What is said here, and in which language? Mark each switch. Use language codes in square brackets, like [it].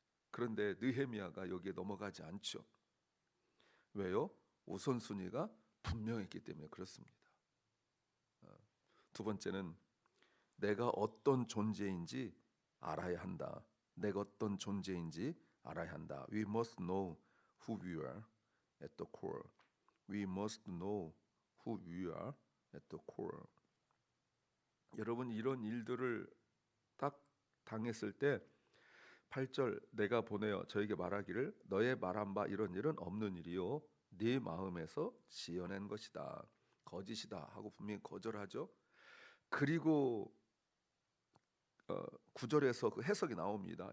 [ko] 그런데 느헤미야가 여기에 넘어가지 않죠. 왜요? 우선순위가 분명했기 때문에 그렇습니다. 두 번째는 내가 어떤 존재인지 알아야 한다. 내가 어떤 존재인지 알아야 한다. [en] We must know who we are at the core. We must know who we are at the core. [ko] 여러분 이런 일들을 딱 당했을 때 8절 내가 보내어 저에게 말하기를 너의 말한 바 이런 일은 없는 일이요 네 마음에서 지어낸 것이다. 거짓이다 하고 분명히 거절하죠. 그리고 9절에서 그 해석이 나옵니다.